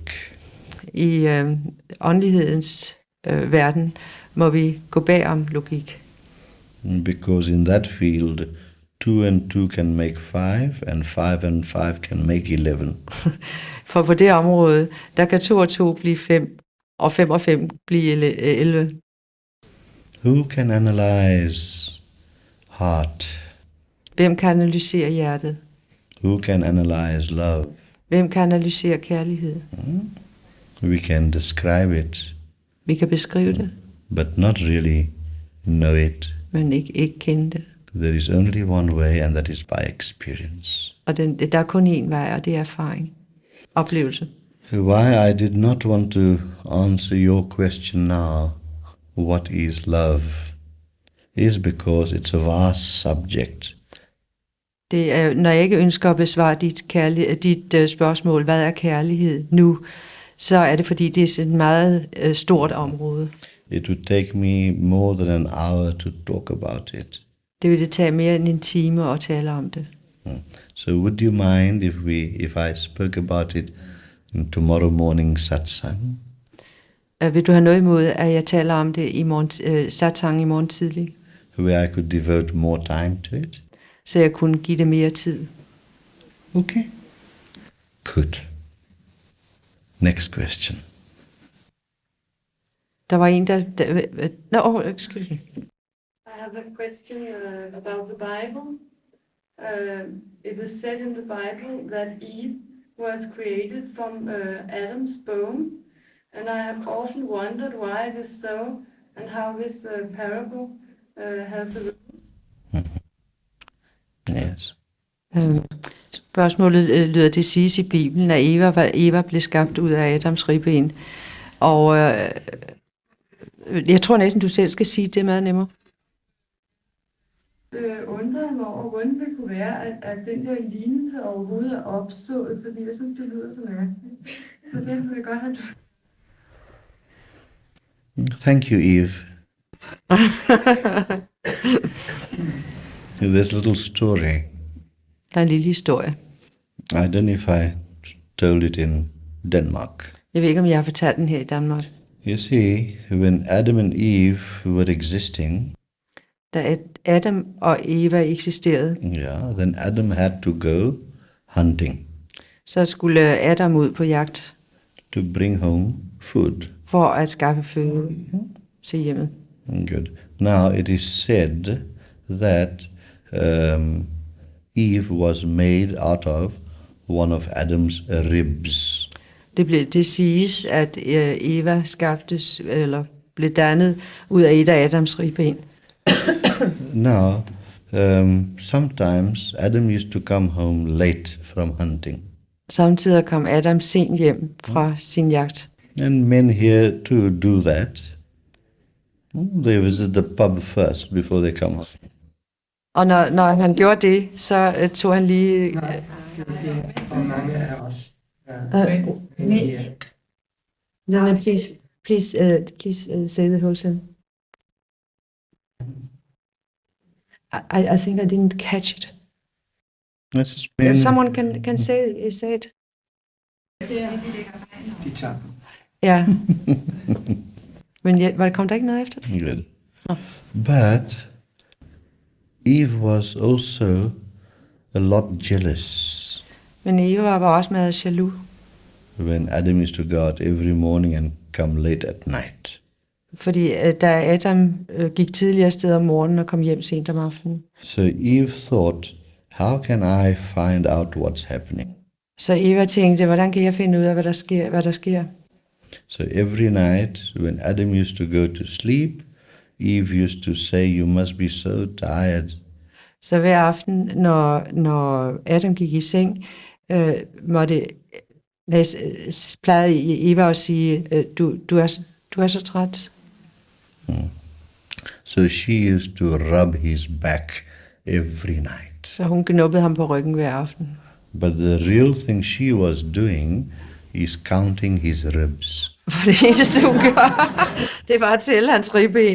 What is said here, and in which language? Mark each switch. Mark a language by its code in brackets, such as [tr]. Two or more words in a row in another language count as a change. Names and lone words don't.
[da] I åndelighedens verden må vi gå bag om logik. [en] Because in that field, 2 and 2 can make 5, and 5 and 5 can make 11. [da] For på det område, der kan 2 og 2 blive 5, og 5 og 5 blive 11. [en] Who can analyze heart? [da] Hvem kan analysere hjertet? [en] Who can analyze love? [da] Hvem kan analysere kærlighed? [en] We can describe it, [da] Vi kan beskrive det, [en] but not really know it. [da] men ikke kende det. [en] There is only one way, and that is by experience. [da] Og der er kun én vej, og det er erfaring. Oplevelse. [en] Why I did not want to answer your question now, what is love, is because it's a vast subject. [da] Det er, når jeg ikke ønsker at besvare dit spørgsmål, hvad er kærlighed nu, så er det fordi, det er et meget stort område. [en] It would take me more than an hour to talk about it. [da] Det vil det tage mere end en time at tale om det. [en] So would you mind if I spoke about it in tomorrow morning satsang? [da] Vil du have noget imod, at jeg taler om det i morgen, satsang i morgen tidlig? [en] Where I could devote more time to it? [da] Så jeg kunne give det mere tid. [en] Okay. Good. Next question. [da] Der var en, [en] no, excuse me. I have a question about the Bible. It was said in the Bible that Eve was created from Adam's bone, and I have often wondered why it is so, and how this parable has a Yes. [da] Spørgsmålet lyder, det siges i Bibelen, at Eva blev skabt ud af Adams ribben. Og jeg tror næsten, du selv skal sige, det er meget nemmere. Undrer mig over, hvordan det kunne være, at den der lignelse overhovedet er opstået, fordi jeg synes, det lyder så mærkeligt. Så det vil jeg godt have. [en] Thank you, Eve. There's a little story. [da] Der er en lille historie. [en] I don't know if I told it in Denmark. [da] Jeg ved ikke, om jeg har fortalt den her i Danmark. [en] You see, when Adam and Eve were existing, [da] Da Adam og Eva eksisterede, [en] then Adam had to go hunting [da] så skulle Adam ud på jagt [en] to bring home food. [da] for at skaffe føde til hjemmet. [en] Good. Now it is said that Eve was made out of one of Adam's ribs. [da] Det siges, at Eva skabtes, eller blev dannet ud af et af Adams ribben. [en] Now, sometimes Adam used to come home late from hunting. [da] Samtidig kom Adam sent hjem fra sin jagt. [en] And men here too do that. They visit the pub first before they come home. [da] Og når han gjorde det, så tog han lige... Og mange af os. [en] Then please say the whole sentence. I think I didn't catch it. If someone can say it. [da] De tager. Ja. Men kom der ikke noget efter det? [en] Good. But Eve was also a lot jealous [da] Men Eva var også meget jaloux. [en] when Adam used to go out every morning and come late at night. [da] Fordi da Adam gik tidligere afsted om morgenen og kom hjem sent om aftenen. [en] So Eve thought, how can I find out what's happening? [da] Så Eva tænkte, hvordan kan jeg finde ud af, hvad der sker? [en] So every night when Adam used to go to sleep, Eve used to say, you must be so tired. [da] Så hver aften, når Adam gik i seng, plejede Eva at sige, du er så træt. [en] So she used to rub his back every night. [da] Så hun knuppede ham på ryggen hver aften. [en] But the real thing she was doing is counting his ribs. [da] For det eneste, hun gør, det var at tælle hans ribben.